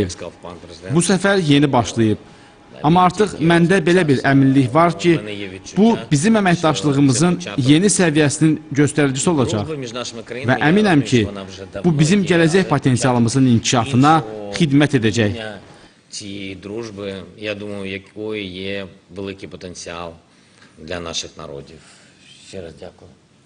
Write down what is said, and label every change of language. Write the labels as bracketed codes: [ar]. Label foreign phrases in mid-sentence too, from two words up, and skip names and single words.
[az] Bu səfər yeni başlayıb. Amma artıq məndə belə bir əminlik var ki, bu bizim əməkdaşlığımızın yeni səviyyəsinin göstəricisi olacaq və əminəm ki, bu bizim gələcək potensialımızın inkişafına xidmət edəcək. [uk] Цієї дружби, я думаю, якої є великий потенціал для наших народів. Ще раз дякую.